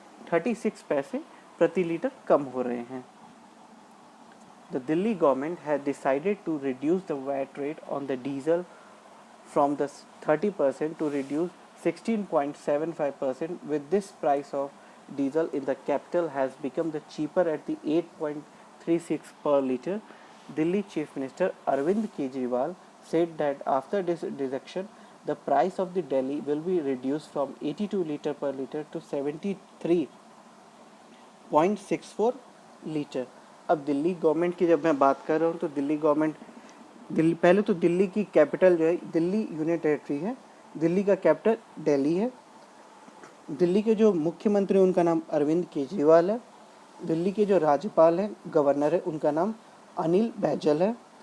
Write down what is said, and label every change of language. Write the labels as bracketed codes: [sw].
[hi] 8 rupees 36 पैसे प्रति litre कम हो रहे हैं। [en] The Delhi government had decided to reduce the VAT rate on the diesel from the 30% to reduce 16.75%. With this, price of diesel in the capital has become the cheaper at the 8.36 per liter. Delhi Chief Minister Arvind Kejriwal said that after this reduction, the price of the Delhi will be reduced from 82 liter per liter to 73.64 [hi] litre. अब Delhi government की जब मैं बात कर रहा हूँ तो Delhi government, पहले तो दिल्ली की कैपिटल जो है दिल्ली यूनियन टेरिटरी है, दिल्ली का कैपिटल दिल्ली है। दिल्ली के जो मुख्यमंत्री उनका नाम अरविंद केजरीवाल है। दिल्ली के जो राज्यपाल हैं, गवर्नर है, उनका नाम अनिल बैजल है।